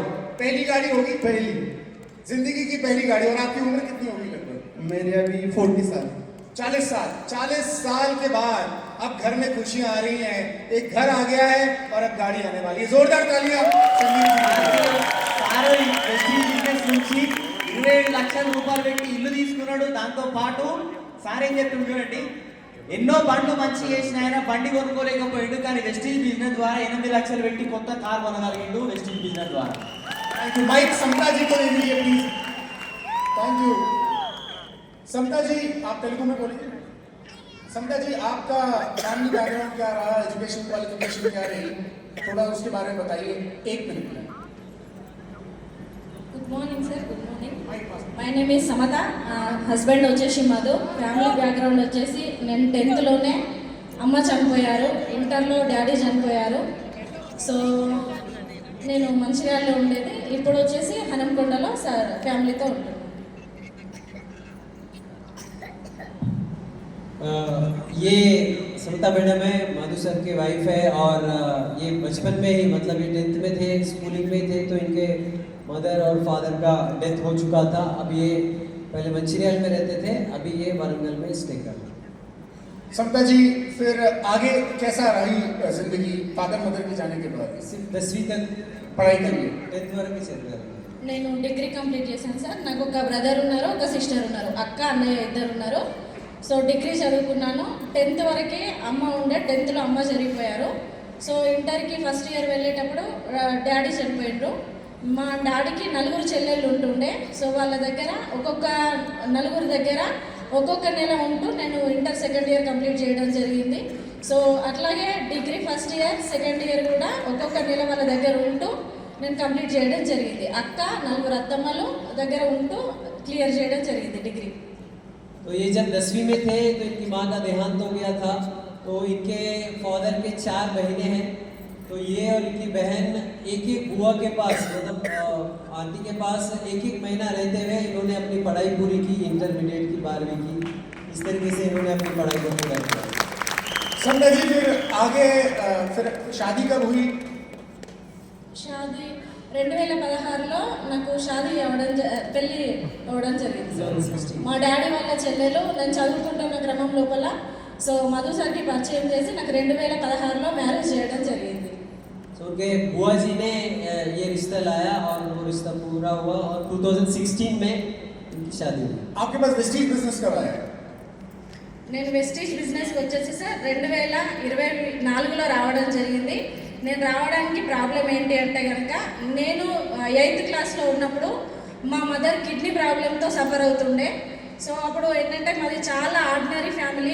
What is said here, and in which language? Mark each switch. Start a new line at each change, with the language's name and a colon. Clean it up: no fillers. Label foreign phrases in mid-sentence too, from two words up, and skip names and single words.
Hindi: पहली गाड़ी होगी, पहली जिंदगी की पहली गाड़ी। और आपकी उम्र कितनी होगी लगभग? मेरे अभी 40 साल। 40 साल। 40 साल के बाद अब घर में खुशियां आ रही हैं, एक घर आ गया है और अब गाड़ी आने वाली है। जोरदार तालियां संदीप जी के लिए।
Telugu: సార్ ఈ వెస్టీజ్ బిజినెస్ నుంచి 27 లక్షల రూపాయలు పెట్టి ఇల్లు తీసుకున్నాడు. దాంతో పాటు సార్ ఏం చెప్తుంది చూడండి, ఎన్నో బండ్లు మంచి చేసిన ఆయన బండి కొనుక్కోలేకపోయాడు, కానీ వెస్టీజ్ బిజినెస్ ద్వారా 8 లక్షలు పెట్టి కొత్త కార్ కొనగలిగిండు వెస్టీజ్ బిజినెస్ ద్వారా.
English: Thank you.
Hindi: माइक समता जी को दे दीजिए प्लीज।
English: Thank you.
Hindi: समता जी आप तेलुगु में बोलिए। समता जी, आपका
English: family background
Hindi: क्या रहा,
English: education qualification
Hindi: क्या रही, थोड़ा उसके बारे में बताइए 1 मिनट में।
English: Good morning sir, good morning. My name is Samata.
Telugu: హస్బెండ్ వచ్చేసి మధు.
English: family background
Telugu: వచ్చేసి నేను 10th అమ్మ చనిపోయారు, ఇంటర్లో డాడీ చనిపోయారు. సో నేను మంచిర్యాలలో ఉండేది, ఇప్పుడు వచ్చేసి హనంకొండలో ఫ్యామిలీతో ఉంటాను.
Hindi: ये समता मैडम है, माधु सर के वाइफ है, और ये बचपन में ही मतलब ये 10th में थे, स्कूलिंग में थे, तो इनके मदर और फादर का डेथ हो चुका था। अब ये पहले मंचिरियल में रहते थे, अभी ये वारंगल में स्टे कर रहे हैं। समता जी, फिर आगे कैसा रही जिंदगी
English: father mother
Hindi: के जाने के बाद? सिर्फ 10वीं तक पढ़ाई करिए।
Telugu: 10th వరకు చదివారు। నేను
English: degree complete
Telugu: చేశాను సార్. నాకు ఒక బ్రదర్ ఉన్నారు, ఒక సిస్టర్ ఉన్నారు, అక్క అన్నయ్య ఇద్దరు ఉన్నారు.
English: so degree
Telugu: చదువుకున్నాను. 10th వరకే అమ్మ ఉండే, 10thలో అమ్మ చనిపోయారు. సో ఇంటర్కి
English: first year
Telugu: వెళ్ళేటప్పుడు డాడీ చనిపోయిండ్రు. మా డాడీకి 4 చెల్లెళ్ళు ఉంటుండే. సో వాళ్ళ దగ్గర నలుగురు దగ్గర ఒక్కొక్క నెల ఉంటూ నేను
English: inter second year complete
Telugu: చేయడం జరిగింది. సో అట్లాగే
English: degree first year second year
Telugu: కూడా ఒక్కొక్క నెల వాళ్ళ దగ్గర ఉంటూ నేను కంప్లీట్ చేయడం జరిగింది. అక్క 4 అత్తమ్మలు దగ్గర ఉంటూ క్లియర్ చేయడం జరిగింది డిగ్రీ.
Hindi: तो ये जब 10वीं में थे तो इनकी माँ का देहांत हो गया था। तो इनके फादर के 4 बहनें हैं। तो ये और इनकी बहन एक बुआ के पास, मतलब आंटी के पास एक महीना रहते हुए इन्होंने अपनी पढ़ाई पूरी की, इंटरमीडिएट की 12वीं की। इस तरीके से इन्होंने अपनी पढ़ाई को पूरा किया। समता जी, फिर आगे फिर शादी कब हुई?
Telugu: షాదీ 2016లో నాకు పెళ్ళి అవ్వడం జరిగింది. మా డాడీ వాళ్ళ చెల్లెలు నేను చదువుకుంటున్న క్రమం లోపల సో మధు సార్కి పరిచయం చేసి నాకు 2016లో మ్యారేజ్ చేయడం జరిగింది.
Hindi: तो उनके बुआ जी ने ये रिश्ता लाया और वो रिश्ता पूरा हुआ और 2016 में उनकी शादी हुई। आपके पास वेस्टीज बिजनेस कब आया?
Telugu: నేను వెస్టీజ్ బిజినెస్కి వచ్చేసి సార్ 2024లో రావడం జరిగింది. నేను రావడానికి ప్రాబ్లం ఏంటి అంటే కనుక నేను 8th క్లాస్లో ఉన్నప్పుడు మా మదర్ కిడ్నీ ప్రాబ్లంతో సఫర్ అవుతుండే. సో అప్పుడు ఏంటంటే మాది చాలా
English: ordinary family.